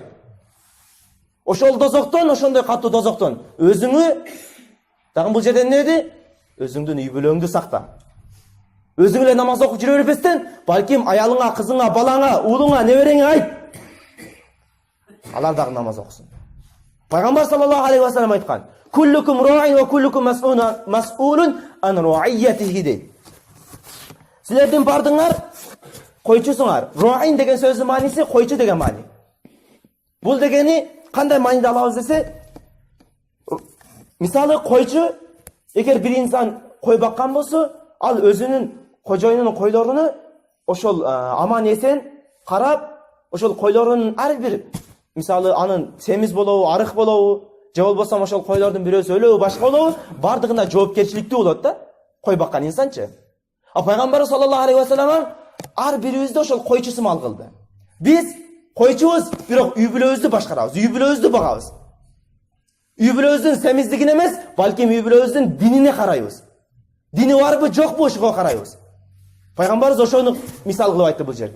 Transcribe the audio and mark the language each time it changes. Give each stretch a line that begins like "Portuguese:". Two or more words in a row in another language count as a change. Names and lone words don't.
Kyrgyz: Ошол тозоктон, ошондой каттуу тозоктон өзүңү дагы бул жерде эмне деди? Өзүңдүн үй бүлөңдү сакта. Өзүң эле намаз окуп жүрө бербестен, балким аялыңа, кызыңа, балаңа, уулуңа, небереңе айт. Алар дагы намаз окусун. Пайгамбар
Arabic: صلى الله عليه وسلم
Kyrgyz: айткан:
Arabic: "كلكم راع وكلكم مسؤول عن رعيته"
Kyrgyz: дейт. Силердин бардыңар койчусуңар. Ра'ин деген сөздүн мааниси койчу деген маани. Бул дегени кандай мааниде алабыз десе, мисалы койчу, эгер бир инсан кой баккан болсо, ал өзүнүн кожоюнунун койлоруну ошол аман эсен карап, ошол койлорунун ар бир, мисалы анын семиз болобу, арык болобу, же болбосо ошол койлордун бирөөсү өлөбү, башка болобу, бардыгына жоопкерчиликтүү болот да, кой баккан инсанчы. Пайгамбар
Arabic: صلى الله عليه وسلم
Kyrgyz: ар бирибизди ошол койчу сымал кылды. Биз койчубуз, бирок үй бүлөбүздү башкарабыз, үй бүлөбүздү багабыз. Үй бүлөбүздүн семиздигине эмес, балким үй бүлөбүздүн динине карайбыз. Дини барбы, жокпу, ошого карайбыз. Пайгамбарыбыз ошону мисал кылып айтты бул жерде.